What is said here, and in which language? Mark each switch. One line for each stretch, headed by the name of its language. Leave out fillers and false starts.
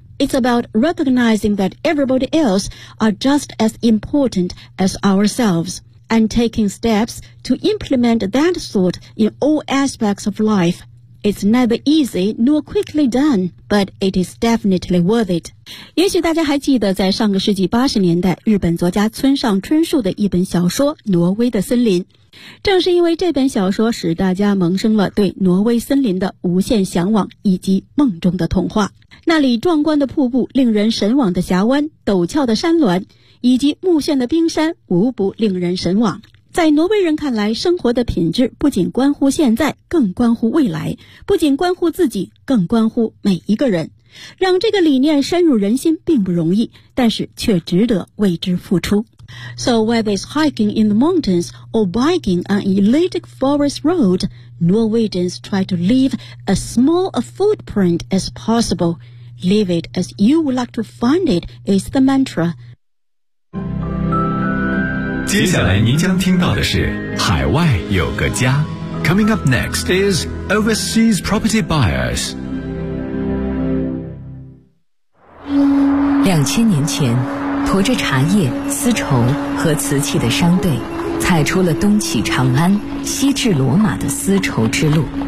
English: It's about recognizing that everybody else are just as important as ourselves, and taking steps to implement that thought in all aspects of life. It's never easy nor quickly done, but it is definitely worth it.
Chinese: 也许大家还记得在上个世纪80年代日本作家村上春树的一本小说《挪威的森林》。正是因为这本小说使大家萌生了对挪威森林的无限向往以及梦中的童话。那里壮观的瀑布、令人神往的峡湾、陡峭的山峦以及目眩的冰山无不令人神往。在挪威人看来，生活的品质不仅关乎现在，更关乎未来，不仅关乎自己，更关乎每一个人。让这个理念深入人心并不容易，但是却值得为之付出。
English: So whether it's hiking in the mountains or biking on an elite forest road, Norwegians try to leave as small a footprint as possible. Leave it as you would like to find it is the mantra.
Chinese: 接下来您将听到的是海外有个家。
English: Coming up next is Overseas Property Buyers。
Chinese: 2000年前，驮着茶叶、丝绸和瓷器的商队踩出了东起长安、西至罗马的丝绸之路。